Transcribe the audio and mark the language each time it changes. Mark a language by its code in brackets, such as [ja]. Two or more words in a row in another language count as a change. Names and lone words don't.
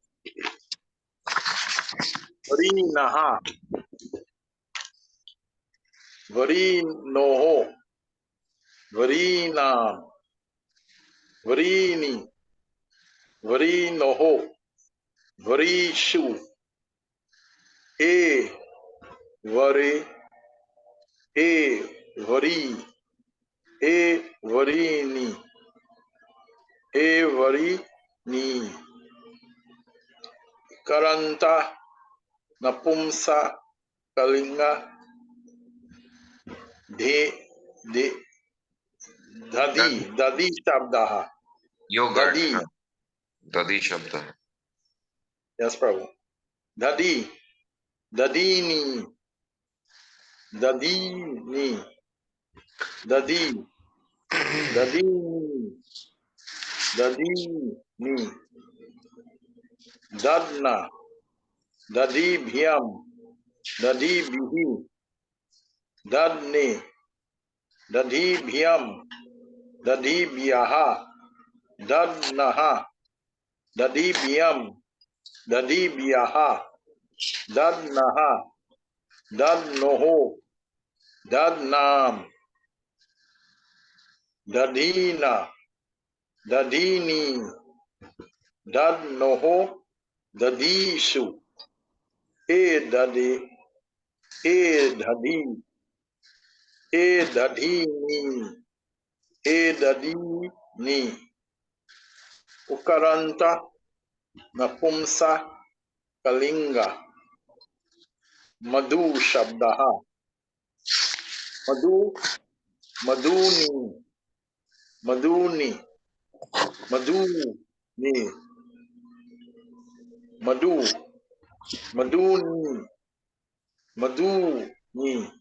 [sa] वारिणः वारिणोः वारिणाम् वारिणि वारिणोः वारिषु हे वारि हे वारि हे वारिणी हे वारिणी कारान्त नपुंस कलिङ्ग दे दधि दधि शब्दः Yogurt. dadi [hi] Dadi शब्द है। [sa] yes Prabhu दधि दधिनी दधिनी दधि दधिनी दधिनी दध्ना दधिभ्याम् दधिभिः दध्ने दधिभ्याम् दधिभ्यः दध्नः दधिभ्याम् दधिभ्यः दध्नः दध्नोः दध्नाम् दधिना दधिनि दध्नोः दधिषु हे दधि हे दधि हे दधिनी हे दधिनी उकारान्त नपुंस कलिङ्ग मधु शब्दः मधु मधुनि मधुनि मधुनि मधु मधुनि मधुनि